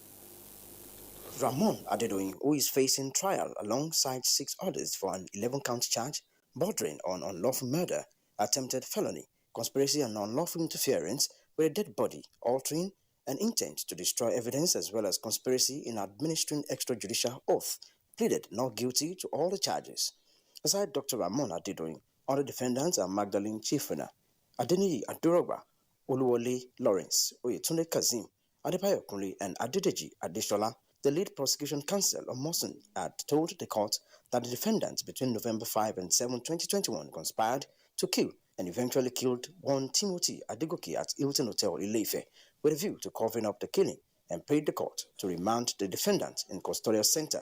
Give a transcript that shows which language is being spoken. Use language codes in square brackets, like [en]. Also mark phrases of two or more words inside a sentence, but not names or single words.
[en] Ramon Adedoyin, who is facing trial alongside 6 others for an 11-count charge bordering on unlawful murder, attempted felony, conspiracy and unlawful interference with a dead body, altering and intent to destroy evidence, as well as conspiracy in administering extrajudicial oath, pleaded not guilty to all the charges. Aside Dr. Ramon Adedoyin, other defendants are Magdalene Chifuna, Adeniyi Adurogba, Oluwole Lawrence, Oyetunde Kazim, Adebayo Kunle, and Adedeji Adeshola. The lead prosecution counsel of Mosun had told the court that the defendants between November 5 and 7, 2021 conspired to kill and eventually killed one Timothy Adegoke at Hilton Hotel Ileife with a view to covering up the killing, and paid the court to remand the defendants in custodial center.